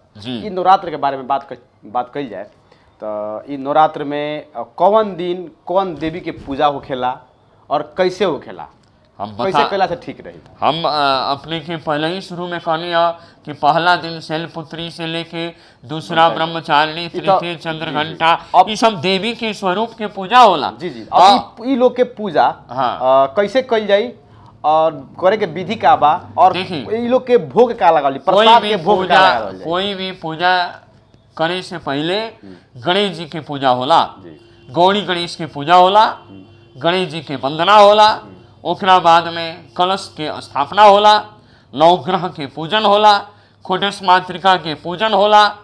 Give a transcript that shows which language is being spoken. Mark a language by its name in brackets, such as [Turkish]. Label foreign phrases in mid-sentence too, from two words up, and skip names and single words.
[Bhojpuri] ई नवरात्र के बारे में बात कल जाए तो ई नवरात्र में कौन दिन कौन देवी के पूजा होखेला और कैसे होखेला, कैसे कैला से ठीक रही? हम अपने के पहले ही शुरू में कहनी है कि पहला दिन शैलपुत्री से लेके दूसरा ब्रह्मचारिणी, तृतीय चंद्रघंटा, ये सब देवी के स्वरूप के पूजा होला। जी जी। अब ई लोग के पूजा कैसे कल जाई और करे के विधि का बा और ई लोग के भोग का लगावली, प्रसाद के भोग का लगावली? कोई भी पूजा करे से पहले गणेश जी के पूजा होला, गौरी गणेश के पूजा होला, गणेश जी के वंदना होला, ओकरा बाद में कलश के स्थापना होला, नवग्रह के पूजन होला, खोटस मातृका के पूजन होला